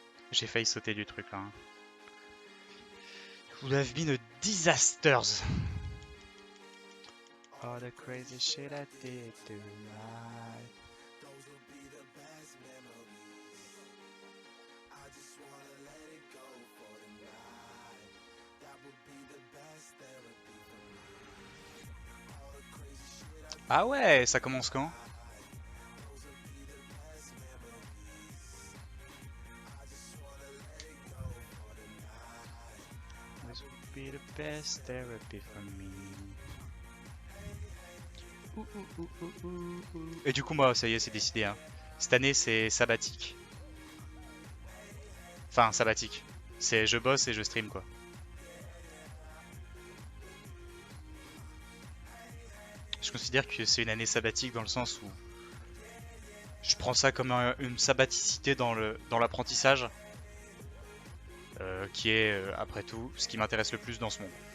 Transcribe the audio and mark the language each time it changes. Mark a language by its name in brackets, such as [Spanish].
[French] J'ai failli sauter du truc là, hein. [English] Would have been a disasters. All the crazy shit I did tonight. [French] Ah ouais, ça commence quand? [English] This would be the best therapy for me. [French] Et du coup, moi, ça y est, c'est décidé, hein. Cette année, c'est sabbatique. Enfin, sabbatique. C'est je bosse et je stream, quoi. Je considère que c'est une année sabbatique dans le sens où je prends ça comme une sabbaticité dans l'apprentissage, qui est, après tout, ce qui m'intéresse le plus dans ce monde.